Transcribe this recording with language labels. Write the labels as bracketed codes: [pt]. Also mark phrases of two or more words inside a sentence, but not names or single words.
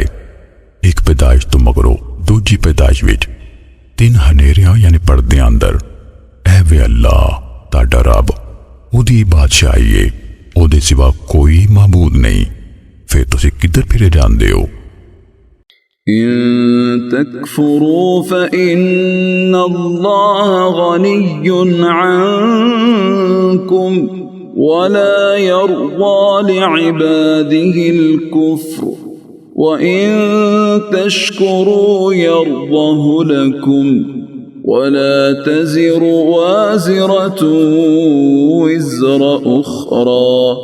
[pa] اک پیدائش توں مگروں دوجی پیدائش وچ 3 ہنیریاں یعنی پردے اندر. اے وے اللہ تاڈا رب اوہدی بادشاہی ہے، اوہدے سوا کوئی معبود نہیں. فیر تسی کدھر پھرے جاندے ہو? [ar] इन تكفروا فإن الله غني عنكم ولا يرضى لعباده الكفر وإن تشكروا يرضه لكم ولا تزر وازرة وزر أخرى